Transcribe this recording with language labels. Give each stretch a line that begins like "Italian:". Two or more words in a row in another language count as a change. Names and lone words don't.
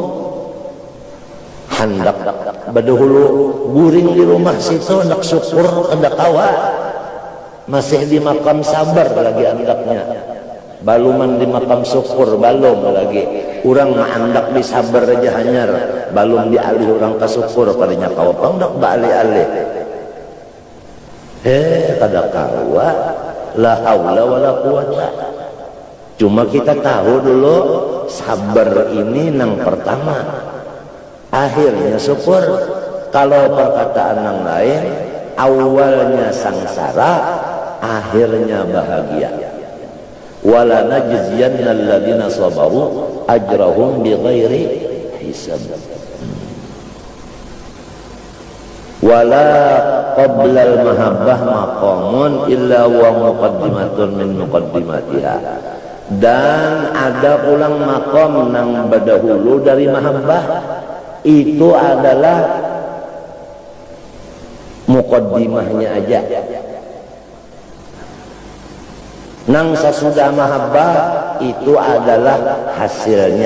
Banjar: hendak badahulu guring di rumah situ hendak syukur hendak kawa masih di makam sabar lagi hendaknya baluman di makam syukur balum lagi orang hendak di sabar aja hanyar balum dialih orang ke syukur padanya kawa hendak balik-alih kada kawa
Arabic: لا حول ولا قوة.
Banjar: Cuma kita tahu dulu sabar ini nang pertama akhirnya syukur.
Indonesian: Kalau perkataan yang lain awalnya sangsara akhirnya bahagia.
Arabic: ولنجزين الذين صبروا أجرهم بغير حساب. ولا قبل المحبة مقام إلا و مقدمة من مقدماتها.
Banjar: Dan ada ulang maqam nang badahulu dari mahabbah, itu adalah muqaddimahnya aja. Nang sesudah mahabbah itu adalah hasilnya.